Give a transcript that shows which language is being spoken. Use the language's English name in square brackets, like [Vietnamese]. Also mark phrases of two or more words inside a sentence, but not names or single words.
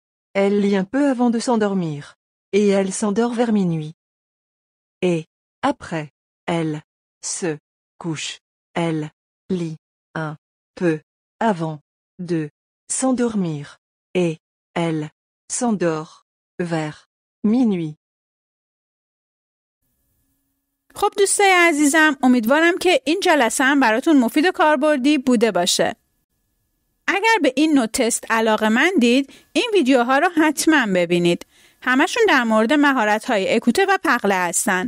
[French] Elle lit un peu avant de s'endormir. Et elle s'endort vers minuit. Et après, elle se couche. Elle lit un peu avant de s'endormir. Et elle s'endort vers minuit. [Persian] خب دوستای عزیزم، امیدوارم که این جلسه هم براتون مفید و کاربردی بوده باشه. اگر به این نوع تست علاقه‌مندید، این ویدیوها رو حتما ببینید. همشون در مورد مهارت‌های اکوته و پقله هستن.